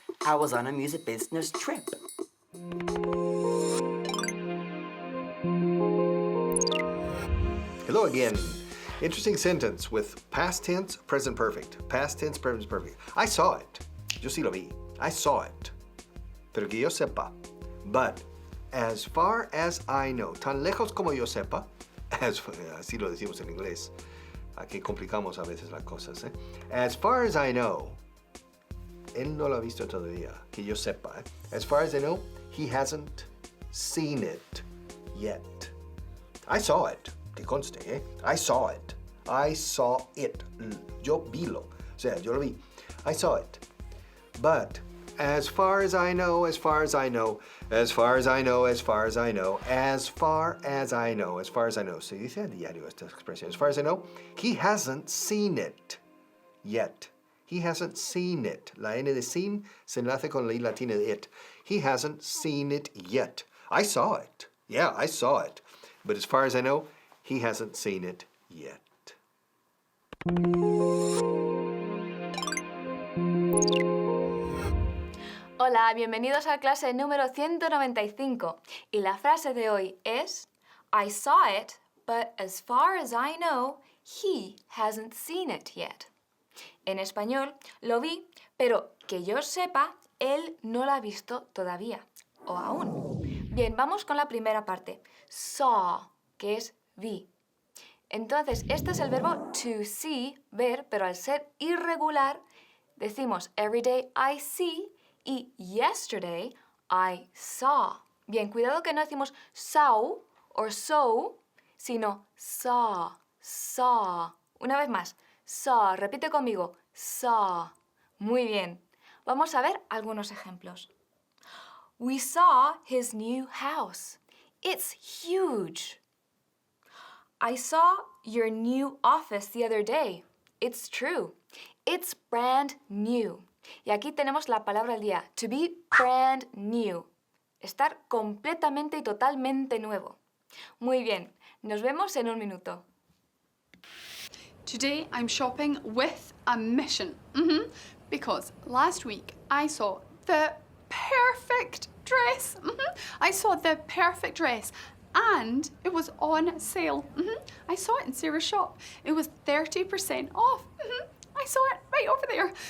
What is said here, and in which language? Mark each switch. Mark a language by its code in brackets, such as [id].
[en] I was on a music business trip. Hello again. Interesting sentence with past tense, present perfect. Past tense, present perfect. I saw it. [es] Yo sí lo vi. I saw it. Pero que yo sepa. [en] But as far as I know, [es] tan lejos como yo sepa, así lo decimos en inglés. Aquí complicamos a veces las cosas. [en] As far as I know, [es] él no lo ha visto todavía, que yo sepa. [en] As far as I know, he hasn't seen it yet. I saw it. [es] Que conste, [en] I saw it. I saw it. [es] Yo vilo. O sea, yo lo vi. [en] I saw it. But as far as I know, as far as I know, as far as I know, as far as I know, as far as I know, as far as I know. [es] Se dice a diario esta expresión. [en] As far as I know, he hasn't seen it yet. He hasn't seen it. [es] La N de sin se enlace con la I latina de it. [en] He hasn't seen it yet. I saw it. Yeah, I saw it. But as far as I know, he hasn't seen it yet. [es] Hola, bienvenidos a clase número 195. Y la frase de hoy es [en] I saw it, but as far as I know, he hasn't seen it yet. [es] En español, lo vi, pero que yo sepa, él no la ha visto todavía, o aún. Bien, vamos con la primera parte. Saw, que es vi. Entonces, este es el verbo to see, ver, pero al ser irregular, decimos [en] every day I see [es] y [en] yesterday I saw. [es] Bien, cuidado que no decimos saw o so, sino saw, saw. Una vez más, saw, repite conmigo, saw. Muy bien. Vamos a ver algunos ejemplos. [en] We saw his new house. It's huge. I saw your new office the other day. It's true. It's brand new. [es] Y aquí tenemos la palabra del día, [en] to be brand new. [es] Estar completamente y totalmente nuevo. Muy bien, nos vemos en un minuto. [en] Today I'm shopping with a mission. Because last week I saw the perfect dress. I saw the perfect dress and it was on sale. I saw it in Sarah's shop. It was 30% off. I saw it right over there.